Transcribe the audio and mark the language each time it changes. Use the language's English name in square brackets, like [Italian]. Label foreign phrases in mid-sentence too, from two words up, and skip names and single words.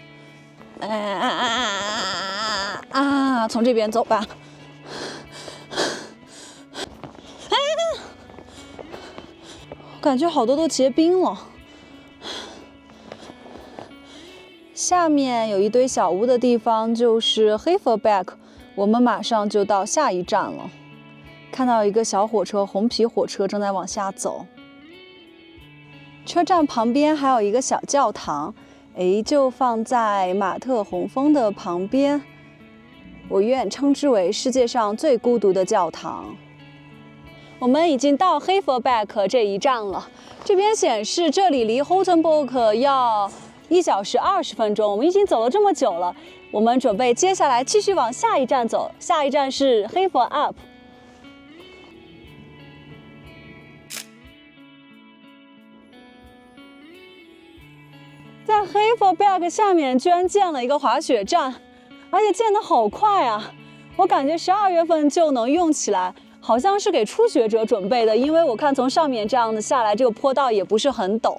[Chinese] 從這邊走吧。感覺好多都結冰了。下面有一堆小屋的地方就是 Heuvelberg，我們馬上就到下一站了。看到一個小火車，紅皮火車正在往下走。車站旁邊還有一個小教堂，就放在馬特洪峰的旁邊。我願稱之為世界上最孤獨的教堂。我們已經到 Heuvelberg 這一站了，這邊顯示這裡離 Hottenburg 要1小時20分鐘。我們已經走了這麼久了，我們準備接下來繼續往下一站走，下一站是 Heuvel Up。在 Heuvelberg 下面居然建了一個滑雪站，而且建得好快啊！我感覺12月份就能用起来。好像是給初學者準備的，因為我看從上面這樣的下來，這個坡道也不是很陡。